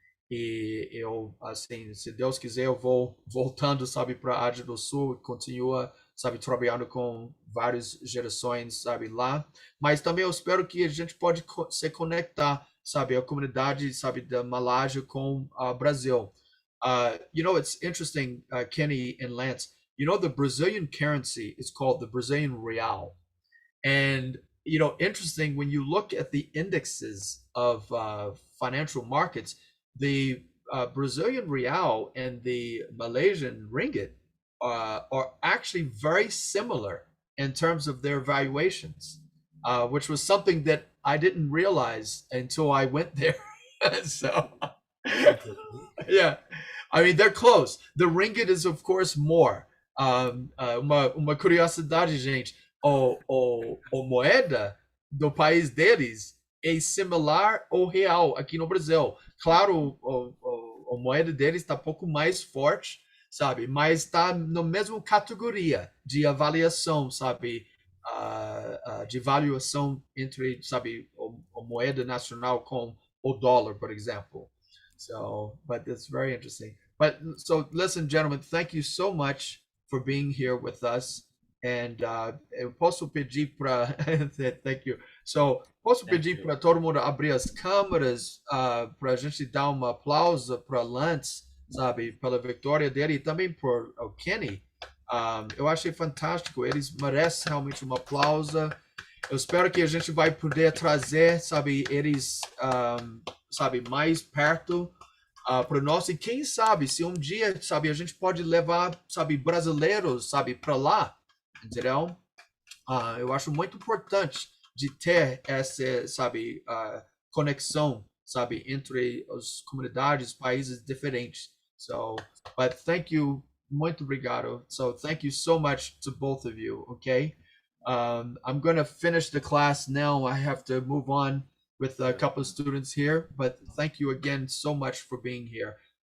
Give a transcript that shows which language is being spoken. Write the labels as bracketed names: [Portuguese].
[Portuguese] E eu, assim, se Deus quiser, eu vou voltando, sabe, para a Ásia do Sul, continua, sabe, trabalhando com várias gerações, sabe, lá. Mas também eu espero que a gente pode se conectar, sabe, a comunidade, sabe, da Malásia com o Brasil. [English] You know, it's interesting, Kenny and Lance, you know, the Brazilian currency is called the Brazilian real. And, you know, interesting, when you look at the indexes of financial markets, the Brazilian real and the Malaysian ringgit are actually very similar in terms of their valuations, which was something that I didn't realize until I went there. So, yeah, I mean, they're close. The ringgit is, of course, more. [Portuguese] Uma curiosidade, gente, o moeda do país deles é similar ao real aqui no Brasil. Claro, a moeda deles está um pouco mais forte, sabe? Mas está na mesma categoria de avaliação, sabe? De avaliação entre, sabe, a moeda nacional com o dólar, por exemplo. [English] So, but it's very interesting. But so, listen, gentlemen, thank you so much for being here with us. And [Portuguese] eu posso pedir para [English] thank you. [Portuguese] So, posso pedir para todo mundo abrir as câmeras para a gente dar um aplauso para Lance, sabe, pela vitória dele e também por o Kenny. Eu achei fantástico. Eles merecem realmente um aplauso. Eu espero que a gente vai poder trazer, sabe, eles, sabe, mais perto para nós. E quem sabe, se um dia, sabe, a gente pode levar, sabe, brasileiros, sabe, para lá, entendeu? Eu acho muito importante de ter essa, sabe, conexão, sabe, entre as comunidades, países diferentes. [English] So, but thank you, [Portuguese] muito obrigado. [English] So, thank you so much to both of you, okay? I'm going to finish the class now. I have to move on with a couple of students here, but thank you again so much for being here.